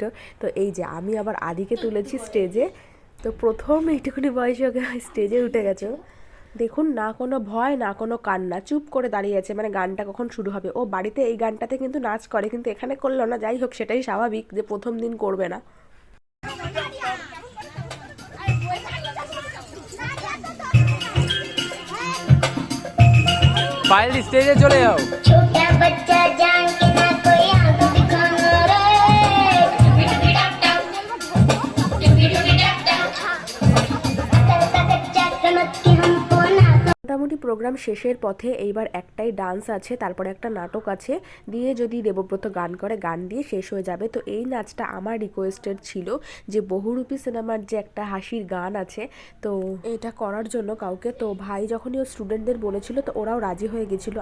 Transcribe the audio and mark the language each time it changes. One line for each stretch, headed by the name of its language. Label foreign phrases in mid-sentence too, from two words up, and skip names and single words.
Bangla: তো এই যে আমি আবার আদিকে তুলেছি স্টেজে। তো প্রথম এইটুকুনি বয়সে ওকে স্টেজে উঠে গেছে। দেখুন, না কোনো ভয়, না কোনো কান্না, চুপ করে দাঁড়িয়ে আছে, মানে গানটা কখন শুরু হবে। ও বাড়িতে এই গানটাতে কিন্তু নাচ করে, কিন্তু এখানে করলো না। যাই হোক, সেটাই স্বাভাবিক যে প্রথম দিন করবে না।
Hindi: पायल स्टेजे चले जाओ। छोटा बच्चा जान के ना कोई आंख दिखाना रे, कच्चा कनक की हमको ना।
Bangla: মোটামুটি প্রোগ্রাম শেষের পথে এইবার একটাই ডান্স আছে, তারপরে একটা নাটক আছে, দিয়ে যদি দেবব্রত গান করে, গান দিয়ে শেষ হয়ে যাবে। তো এই নাচটা আমার রিকোয়েস্টেড ছিল যে বহুরূপী সিনেমার যে একটা হাসির গান আছে, তো এটা করার জন্য কাউকে। তো ভাই যখনই ও স্টুডেন্টদের বলেছিল, তো ওরাও রাজি হয়ে গেছিলো।